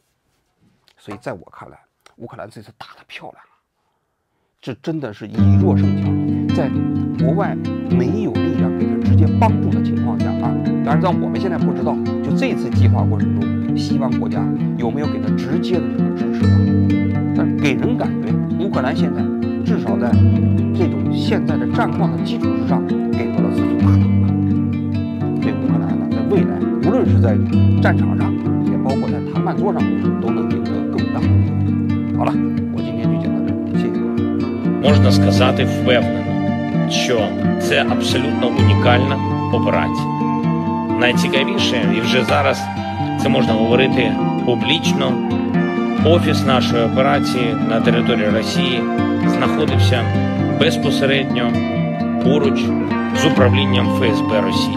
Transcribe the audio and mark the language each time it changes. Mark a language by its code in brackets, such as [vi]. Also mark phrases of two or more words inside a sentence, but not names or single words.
[zh] 所以在我看来，乌克兰这次打得漂亮，这真的是以弱胜强，在国外没有力量给他直接帮助的情况下当然我们现在不知道，就这次计划过程中，西方国家有没有给他直接的这个支持但给人感觉乌克兰现在至少在这种现在的战况的基础之上，给俄罗斯是打倒了。对乌克兰呢，在未来无论是在战场上，也包括在谈判桌上，都能赢得更大的利益。好了，我今天就讲到这里，谢谢各位。 [uk] Можна сказати впевнено, що це абсолютно унікальна операція. Найцікавіше, і вже зараз це можна говорити публічно, офіс нашої операції на території Росії знаходився безпосередньо поруч з управлінням ФСБ Росії.